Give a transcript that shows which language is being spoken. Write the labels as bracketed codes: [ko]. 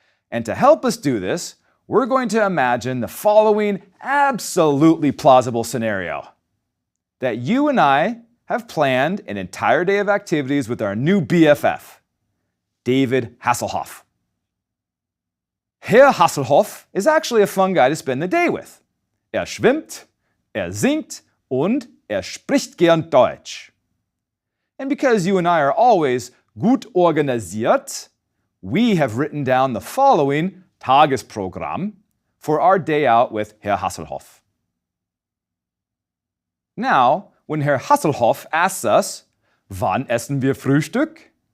[en] And to help us do this, we're going to imagine the following absolutely plausible scenario. That you and I have planned an entire day of activities with our new BFF, David Hasselhoff. Herr Hasselhoff is actually a fun guy to spend the day with. [de] Schwimmt, singt und spricht gern Deutsch. [en] And because you and I are always [de] gut organisiert, [en] we have written down the following Tagesprogramm for our day out with Herr Hasselhoff. Now, when Herr Hasselhoff asks us, [de] wann essen wir Frühstück?